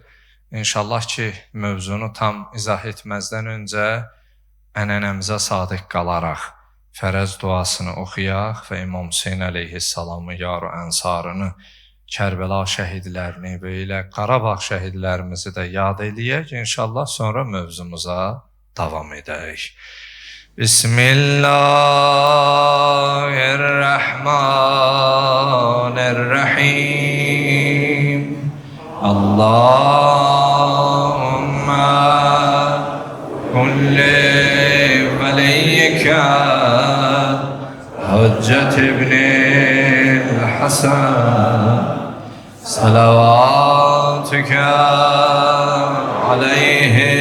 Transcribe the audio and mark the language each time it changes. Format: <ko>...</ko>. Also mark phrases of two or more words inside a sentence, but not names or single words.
<az>İnşallah ki, mövzunu tam izah etməzdən öncə ənənəmizə sadiq qalaraq fərəz duasını oxuyaq və İmam Hüseyin əleyhissalamı, yar-ı ənsarını, Kərbəla şəhidlərini, belə Qarabağ şəhidlərimizi də yad eləyək. İnşallah sonra mövzumuza davam edək.</az> <ar>Bismillahirrahmanirrahim. اللهم كن لوليك الحجة بن الحسن صلواتك عليه</ar>